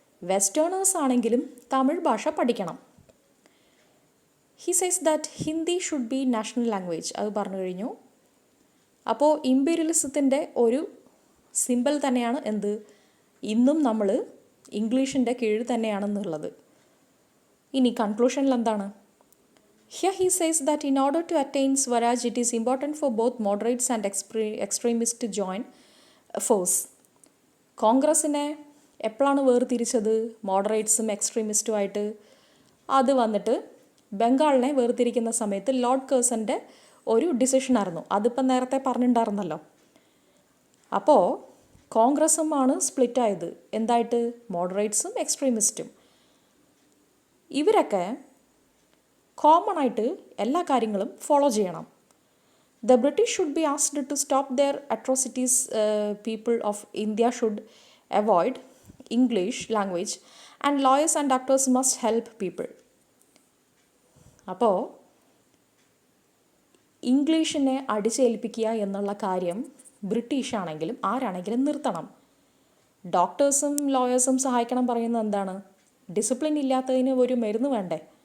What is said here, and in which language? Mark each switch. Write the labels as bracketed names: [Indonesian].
[Malayalam] Westerners ആണെങ്കിലും തമിഴ് ഭാഷ പഠിക്കണം. [English] He says that Hindi should be national language. [Malayalam] അത് പറഞ്ഞു കഴിഞ്ഞു. അപ്പോൾ ഇമ്പീരിയലിസത്തിൻ്റെ ഒരു സിമ്പിൾ തന്നെയാണ് എന്ത്? ഇന്നും നമ്മൾ ഇംഗ്ലീഷിൻ്റെ കീഴിൽ തന്നെയാണെന്നുള്ളത്. ഇനി കൺക്ലൂഷനിൽ എന്താണ്? [English] Here he says that in order to attain Swaraj, it is important for both moderates and extremists to join force. [Malayalam] കോൺഗ്രസിനെ എപ്പോഴാണ് വേർതിരിച്ചത്? മോഡറേറ്റ്സും എക്സ്ട്രീമിസ്റ്റും ആയിട്ട്. അത് വന്നിട്ട് ബംഗാളിനെ വേർതിരിക്കുന്ന സമയത്ത് ലോർഡ് കേഴ്സൻ്റെ ഒരു ഡിസിഷനായിരുന്നു. അതിപ്പം നേരത്തെ പറഞ്ഞിട്ടുണ്ടായിരുന്നല്ലോ. അപ്പോൾ കോൺഗ്രസുമാണ് സ്പ്ലിറ്റായത്. എന്തായിട്ട്? മോഡറേറ്റ്സും എക്സ്ട്രീമിസ്റ്റും. ഇവരൊക്കെ കോമൺ ആയിട്ട് എല്ലാ കാര്യങ്ങളും ഫോളോ ചെയ്യണം. [English] The British should be asked to stop their atrocities. People of India should avoid English language and lawyers and doctors must help people. [Malayalam] അപ്പോൾ ഇംഗ്ലീഷിനെ അടിച്ചേൽപ്പിക്കുക എന്നുള്ള കാര്യം ബ്രിട്ടീഷ് ആണെങ്കിലും ആരാണെങ്കിലും നിർത്തണം. ഡോക്ടേഴ്സും ലോയേഴ്സും സഹായിക്കണം പറയുന്നത് എന്താണ്? ഡിസിപ്ലിൻ ഇല്ലാത്തതിന് ഒരു മരുന്ന് വേണ്ടേ?